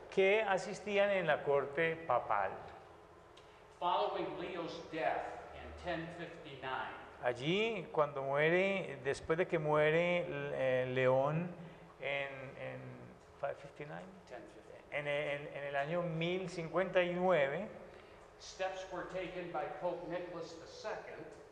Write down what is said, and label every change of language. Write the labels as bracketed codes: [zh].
[es] que asistían en la corte papal. [en] Following Leo's death in 1059, [es] Allí, cuando muere, después de que muere León en 559, [en] 1059, [es] en el año 1059, [en] steps were taken by Pope Nicholas II.